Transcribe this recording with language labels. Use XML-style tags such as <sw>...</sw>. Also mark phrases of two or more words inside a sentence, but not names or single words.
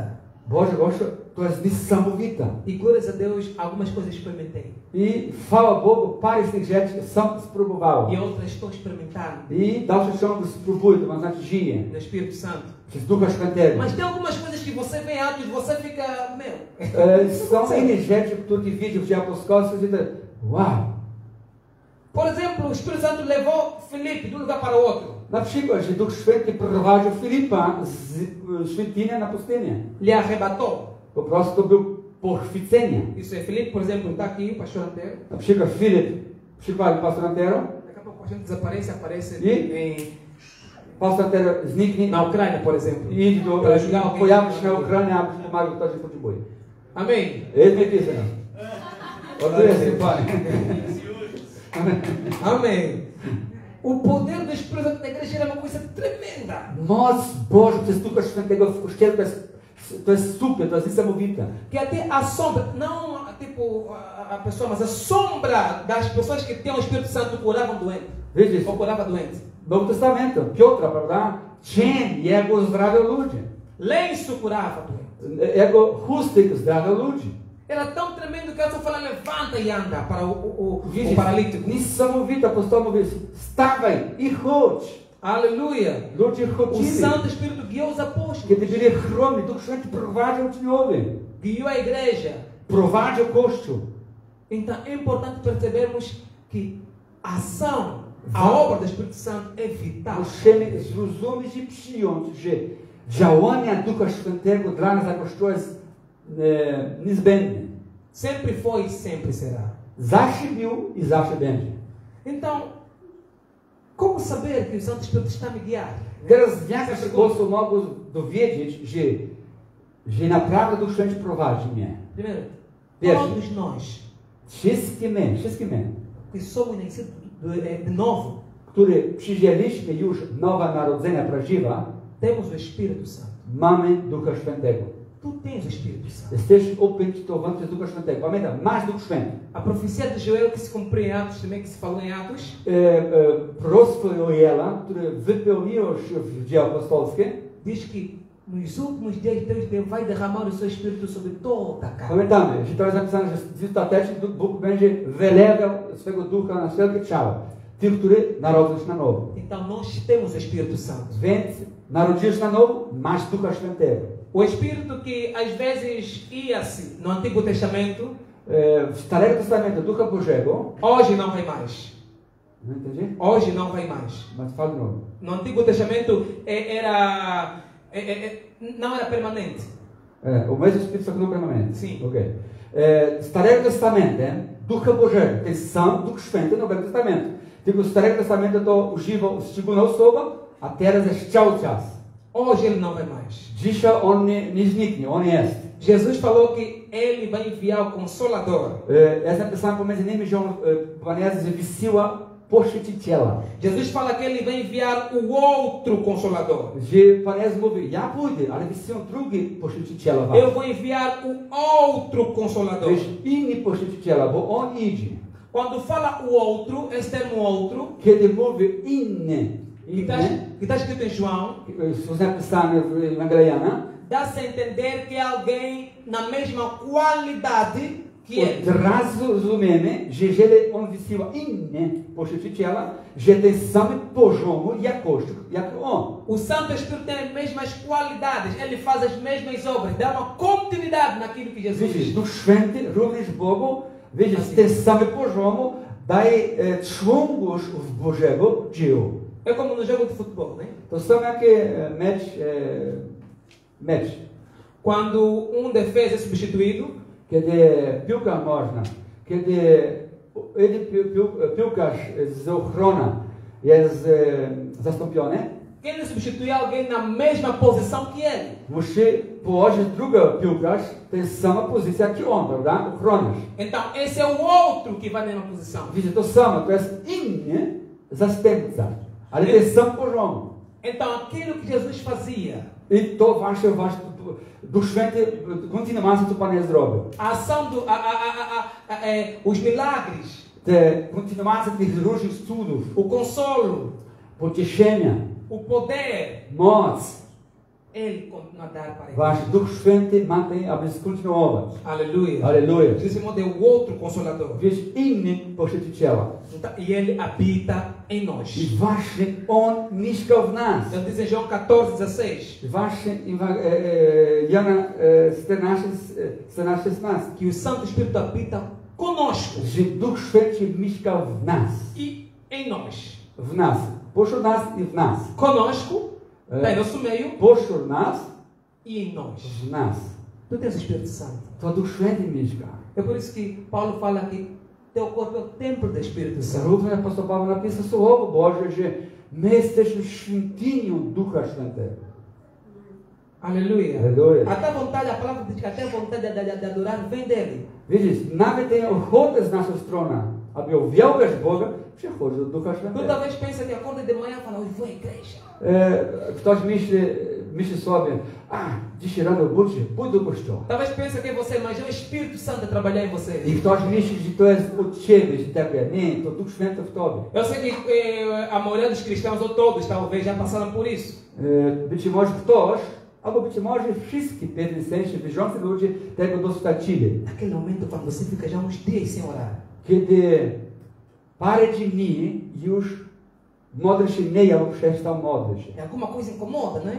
<pl>Boże, to jest niesamowite.</pl> <pt>E glórias a Deus, algumas coisas experimentei.</pt> <pl>I chwała Bogu, parę z tych rzeczy sam spróbowałem.</pl> <pt>E outras estou experimentando</pt> <pl>I dalsze ciągu spróbuję, to znaczy żyję.</pl> <pt>no Espírito Santo.</pt> <pl>Przez Ducha Świętego.</pl> <pt>Mas tem algumas coisas que você vê Atos, você fica, meu.</pt> <pl>Są inne rzeczy, które widzisz w Dzieje Apostolskie, że wow.</pl> <pt>Por exemplo, o Espírito Santo levou Filipe de um lugar para o outro.</pt> <pl>Na przykład, że Duch Święty prowadził Filipa z świątyni na pustynię.</pl> <pt>Lhe arrebatou.</pt> <pl>Po prostu to był pochwycenie.</pl> <pt>Isso é Filipe, por exemplo, está aqui, pastor Antero.</pt> <pl>Na przykład Filip przypadł pastor Antero.</pl> <pt>Daqui a pouco a gente desaparece, aparece</pt> <pl>E? Pastor Antero zniknie</pl> <pt>na Ucrânia, por exemplo.</pt> <pl>i idź do, pojawi się na Ukrainie, aby pomagał, kto się potrzebuje.</pl> <pt>Amém.</pt> <pl>Jest napisane. Oddaję się Panie.</pl> <pt>Amém. O poder do Espírito Santo na igreja era uma coisa tremenda.</pt> <pl>Moc Boża przez Ducha Świętego w Kościele to jest super, to jest niesamowite.</pl> <pt>Que até a sombra, não tipo a pessoa, mas a sombra das pessoas que tinham o Espírito Santo curavam doentes.</pt> <pl>Widzisz,</pl> <pt>Ou curava doentes.</pt> <pl>w Nowym Testamencie, Piotra, prawda? Cień jego uzdrawiał ludzi.</pl> <pt>Lenço curava doentes.</pt> <pl>Jego chustek uzdrawiał ludzi.</pl> <pt>Era tão tremendo que ela só fala levanta e anda para o</pt> <pl>Widzisz,</pl> <pt>paralítico.</pt> <pl>niesamowite, apostoł mówi, stawaj i chodź.</pl> <pt>Aleluia.</pt> <pl>Ludzie</pl> <pt>O</pt> <pl>chodzili.</pl> <pt>Santo Espírito guiou os apóstolos.</pt> <pl>Kiedy byli chromni, Duch Święty prowadził uczniowie.</pl> <pt>Guiou a igreja.</pt> <pl>Prowadził Kościół.</pl> <pt>Então é importante percebermos que a ação, a obra do Espírito Santo é vital.</pt> <pl>Musimy zrozumieć i przyjąć, że działania Ducha Świętego dla nas jako Kościół jest niezbędne.</pl> <pt>Sempre foi e sempre será.</pt> <pl>Zawsze był i zawsze będzie.</pl> <pt>Então, como saber que o Santo Espírito está a me guiar?</pt> <pl>Teraz w jaki sposób mogę dowiedzieć, że naprawdę Duch Święty prowadzi mnie?</pl> <pt>Primeiro,</pt> <pl>Pierwszy.</pl> <pt>todos nós</pt> <pl>Wszystkie my,</pl> <pt>que somos nascidos de novo,</pt> <pl>którzy przyjęliśmy już nowe narodzenia prawdziwe,</pl> <pt>temos o Espírito Santo.</pt> <pl>mamy Ducha Świętego.</pl> <pt>Tu tens o Espírito Santo.</pt> <pl>Jesteś opętowany przez Ducha Świętego. Pamiętaj, masz Duch Święty.</pl> <pt>A profecia de Joel que se cumpriu em Atos, também que se falou em Atos,</pt> <pl>Proroctwo Joela, które wypełniło się w dzieła apostolskie,</pl> <pt>diz que nos últimos dias Deus vai derramar o seu Espírito sobre toda a carne.</pt> <pl>pamiętamy, że to jest napisane, że ostatecznie Bóg będzie wylewał swego Ducha na wszelkie ciało. Tych, którzy narodzą się na nowo.</pl> <pt>Então nós temos o Espírito Santo.</pt> <pl>Więc narodziłeś się na nowo, masz Ducha Świętego.</pl> <pt>O Espírito que às vezes ia-se no Antigo Testamento,</pt> <pl>W Starego Testamentu Ducha Bożego,</pl> <pt>hoje não vai mais. não entendi? Hoje não vai mais. Mas fala de novo. No Antigo Testamento não era permanente. O mesmo Espírito só que não permanente. Sim. Ok.</pt> <pl>Starego Testamentem Ducha Bożego, ten sam Duch Święty w Nowym Testamencie. Tylko w Starego Testamentu to używał szczególna osoba, a teraz jest cały czas.</pl> <pt>Hoje ele não vai mais.</pt> <pl>Dzisiaj on nie zniknie, on jest.</pl> <pt>Jesus falou que ele vai enviar o Consolador.</pt> <pl>Jest napisane pomiędzy nimi, że on, Pan Jezus wysyła pochwyciciela.</pl> <pt>Jesus fala que ele vai enviar o outro Consolador.</pt> <pl>Że Pan Jezus mówi, ja pójdę, ale wysyłam drugi pochwyciciela.</pl> <pt>Eu vou enviar o outro Consolador.</pt> <pl>Wiesz, inni pochwyciciela, bo on idzie.</pl> <pt>Quando fala o outro, esse termo outro,</pt> <pl>Kiedy mówi inny,</pl> <pt>que está escrito em João,</pt> <pl>jest napisane w Ewangelia,</pl> <pt>dá-se a entender que é alguém na mesma qualidade que ele.</pt> <pl>od razu rozumiemy, że jeżeli on wysyła inne pochwyciciela, że ten sam poziomu jakości jak on.</pl> <pt>O Santo Espírito tem as mesmas qualidades, ele faz as mesmas obras, dá uma continuidade naquilo que Jesus</pt> <pl>Widzisz,</pl> <pt>fez.</pt> <pl>Duch Święty również Bogu, widzisz, ten sam poziomu daje członkość w Bożego dzieło.</pl> <pt>É como no jogo de futebol, né?</pt> <pl>To są jakie mecz.</pl> <pt>Quando defesa é substituído,</pt> <pl>Kiedy piłka można, kiedy piłkarz z ochrona jest zastąpiony,</pl> <pt>ele substitui alguém na mesma posição que ele.</pt> <pl>musi położyć drugi piłkarz, to jest sama pozycja jak on, prawda? Ochroniarz.</pl> <pt>Então, esse é o outro que vai na mesma posição.</pt> <pl>Widzicie, to samo, to jest inny zastępca, ale to jest sam poziom.</pl> <pt>Então, aquilo que Jesus fazia,</pt> <pl>I to właśnie Duch Święty kontynuacja, co Pan Jezus zrobił.</pl> <pt>a ação os milagres,</pt> <pl>Te kontynuacja tych różnych cudów,</pl> <pt>o consolo,</pt> <pl>pocieszenia,</pl> <pt>o poder,</pt> <pl>moc,</pl> <pt>ele continua a dar para ele.</pt> <pl>wasz Duch Święty ma ten, aby skontynuować.</pl> <pt>Aleluia.</pt> <pl>Aleluja.</pl> <pt>Jesus chamou de o outro consolador.</pt> <pl>Wiesz, inny pochwyciciela.</pl> <pt>Então, e ele habita em nós.</pt> <pl>I właśnie on mieszkał w nas.</pl> <pt>Ele diz em João 14:16</pt> <pl>Właśnie Jana 14:16.</pl> <pt>que o Santo Espírito habita conosco</pt> <pl>że Duch Święty mieszkał w nas.</pl> <pt>e em nós.</pt> <pl>W nas. Pośród nas i w nas.</pl> <pt>Conosco, está em nosso meio</pt> <pl>Pośród nas,</pl> <pt>e em nós.</pt> <pl>w nas.</pl> <pt>Tu tens o Espírito Santo.</pt> <pl>To Duch Święty mieszka.</pl> <pt>É por isso que Paulo fala que teu corpo é o templo do Espírito Santo.</pt> <pl>Zarówno apostol Paweł napisał Słowo Boże, że my jesteśmy świątynią Ducha Świętego.</pl> <pt>Aleluia. Aleluia. Até a vontade, a palavra diz que até a vontade de adorar vem dele.</pt> <pl>Widzisz, nawet tej ochoty z naszej strony, aby uwielbiać Boga, przychodzi do Ducha</pl> <pt>Tu</pt> <pl>Świętego.</pl> <pt>talvez pensa que acorda de manhã e fala, hoje vou à igreja.</pt> <pl>Ktoś myśli sobie, dzisiaj rano budzę, pójdę do kościoła.</pl> <pt>Talvez pensa que é você, mas é o Espírito Santo a trabalhar em você.</pt> <pl>I ktoś myśli, że to jest od ciebie, że tak jest. Nie, to Duch Święty w tobie.</pl> <pt>Eu sei que a maioria dos cristãos, ou todos, talvez, já passaram por isso.</pt> <pl>Być może ktoś, albo być może wszyscy w pewnym sensie wierzący ludzie tego doświadczyli.</pl> <pt>Naquele momento, quando você fica já uns dias sem orar.</pt> <pl>Kiedy parę dni już modlisz się nie, albo przestał modlić się.</pl> <pt>E alguma coisa incomoda, não é?</pt>